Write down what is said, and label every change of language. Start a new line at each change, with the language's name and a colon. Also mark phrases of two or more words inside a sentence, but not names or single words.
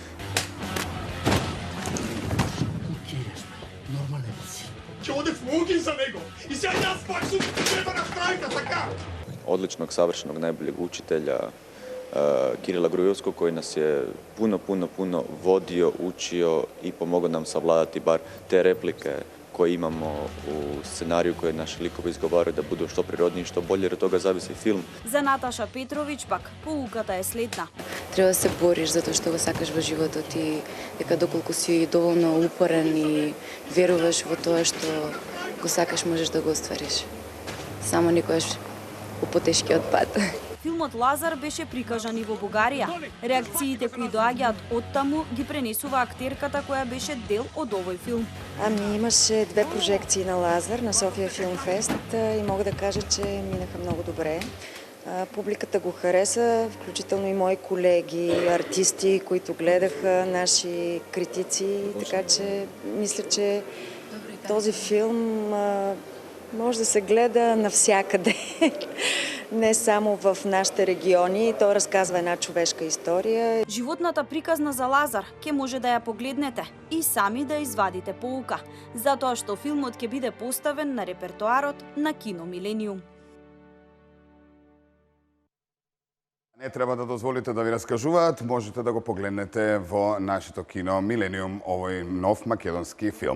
Serbian: Odličnog, savršenog, najboljeg učitelja Kirila Grujovskog koji nas je puno vodio, učio i pomogao nam savladati bar te replike koje imamo u scenariju koje naši likovi izgovaraju da budu što prirodniji, što bolje, jer od toga zavisi film.
Macedonian: За Наташа Петровиќ пак поуката е следна. Треба да се бориш затоа што го сакаш во животот и дека доколку си доволно упорен и веруваш во тоа што го сакаш, можеш да го оствариш. Само никогаш по потешкиот пат. Филмот Лазар беше прикажан и во Бугарија. Реакциите кои доаѓаат оттаму ги пренесува актерката која беше дел од овој филм.
Bulgarian: Имаше 2 прожекции на Лазар на София Филм Фест и мога да кажа, че минаха много добре. Публиката го хареса, включително и мои колеги, артисти, които гледаха, наши критици, така че мисля, че този филм може да се гледа навсякъде. Не само в нашите региони, той разказва една човешка история.
Macedonian: Животната приказна за Лазар ќе може да ја погледнете и сами да извадите поука, затоа што филмот ќе биде поставен на репертоарот на Кино Милениум. Не треба да дозволите да ви раскажуваат, можете да го погледнете во нашето кино Милениум, овој нов македонски филм.